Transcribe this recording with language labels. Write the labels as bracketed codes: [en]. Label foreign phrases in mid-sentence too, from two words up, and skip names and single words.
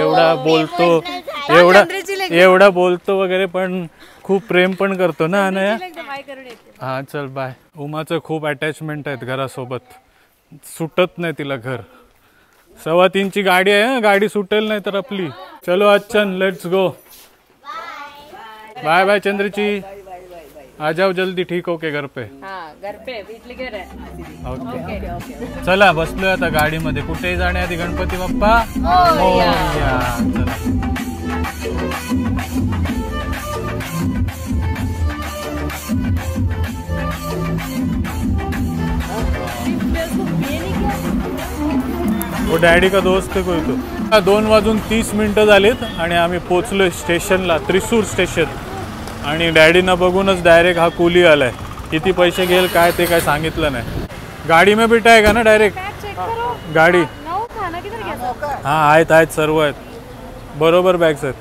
[mr] एवढा बोलतो वगैरे पण खूप प्रेम पण करतो ना अनया. हा चल बाय. उमाचं खूप अटॅचमेंट आहेत घरासोबत. सुटत नाही तिला घर. 3:15ची गाडी आहे. गाडी सुटेल नाही तर आपली. चलो अच्छन [en] let's go. bye bye [mr] चंद्रची. [hi] आ जाओ जल्दी ठीक होके घर पे. घर पे [mr] घर आहे. ओके चला बसलोय आता गाडीमध्ये. कुठेही जाण्याआधी गणपती बाप्पा मोरया. [hi] चला वो डॅडी का दोस्त कोई तो. [mr] 2:30 झालीत आणि आम्ही पोचलोय स्टेशनला त्रिसूर स्टेशन. आणि डॅडीना बघूनच डायरेक्ट हा कुली आलाय. किती पैसे घेईल काय ते काय सांगितलं नाही. [hi] गाडी में बिठाएगा ना डायरेक्ट गाडी. [mr] हाँ आहेत सर्व आहेत बरोबर बॅग्स आहेत.